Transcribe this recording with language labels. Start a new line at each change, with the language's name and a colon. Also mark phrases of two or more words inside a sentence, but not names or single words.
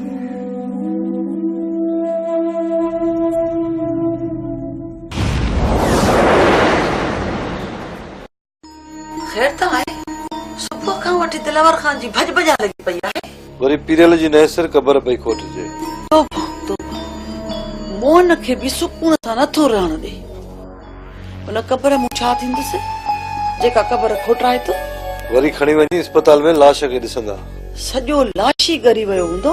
Sindhi: खैर त आहे सुबुह खां वठी दिलावर खान जी भज भजा लगी पई आहे वरी पीरल जी नहसर क़बर पई खोटजे तो मोहन खे भी सुकून सां नथो रहण दे उन क़बर मूं छा थींदुसि जेका क़बर खोटाए तो वरी खणी वनी अस्पताल में लाश के दिसंदा सजो लाशी गरी वयो हुंदो